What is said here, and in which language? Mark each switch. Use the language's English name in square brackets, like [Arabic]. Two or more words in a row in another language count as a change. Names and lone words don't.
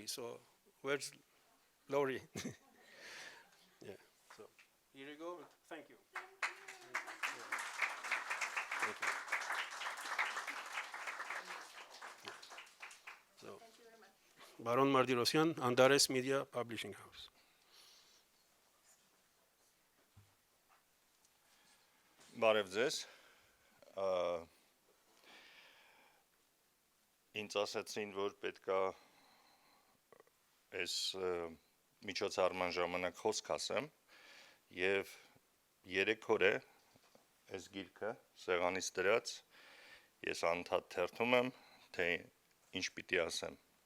[English] So where's Lori? Yeah, so here you go. Thank you. Thank you. So, Baron Mardirosyan, Antares Media Publishing House. [Armenian] Բարև ձեզ, ինձ ասացին, որ պետք է այս միջոցառման ժամանակ խոսք ասեմ և 3 օր է այս գիրքը սեղանից դրած, ես անդադ թերթում եմ, թե ինչ պիտի ասեմ,